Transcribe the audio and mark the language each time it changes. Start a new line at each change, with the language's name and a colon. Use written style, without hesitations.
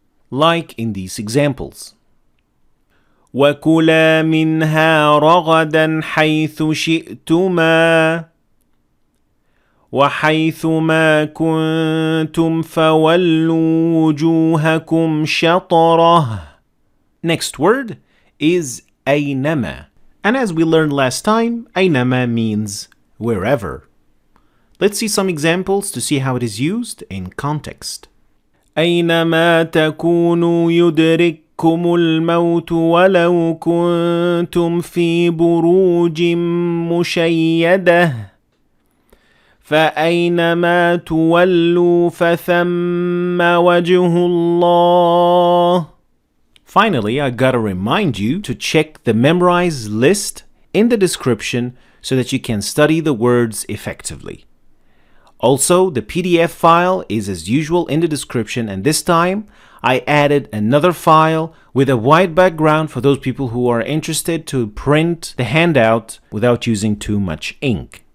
English: Like in these examples.
Arabic: وَكُلَا مِنْهَا رَغَدًا حَيْثُ شِئْتُمَا وَحَيْثُ مَا كُنْتُمْ فَوَلُّوا وُجُوهَكُمْ شَطْرَهُ.
English: Next word is أَيْنَمَا. And as we learned last time, أَيْنَمَا means wherever. Let's see some examples to see how it is used in context.
Arabic: أَيْنَمَا تَكُونُوا يُدْرِكْكُمُ الموت ولو كنتم في بروج مشيدة فأينما تولوا فثم وجه الله.
English: Finally, I gotta remind you to check the memorized list in the description so that you can study the words effectively. Also, the PDF file is as usual in the description, and this time I added another file with a white background for those people who are interested to print the handout without using too much ink.